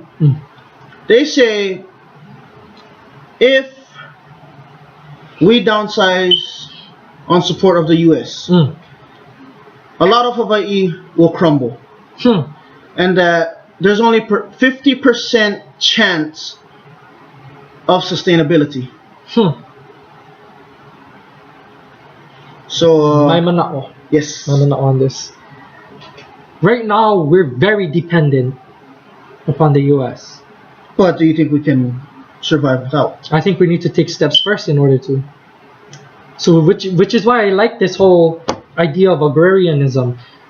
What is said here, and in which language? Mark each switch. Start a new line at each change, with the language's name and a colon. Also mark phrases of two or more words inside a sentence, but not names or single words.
English: They say if we downsize on support of the U.S., a lot of Hawaiʻi will crumble. And that there's only 50% chance of sustainability. So my manaʻo. Yes. My manaʻo on this. Right now, we're very dependent upon the U.S. But do you think we can survive without? I think we need to take steps first in order to. So, which is why I like this whole idea of agrarianism.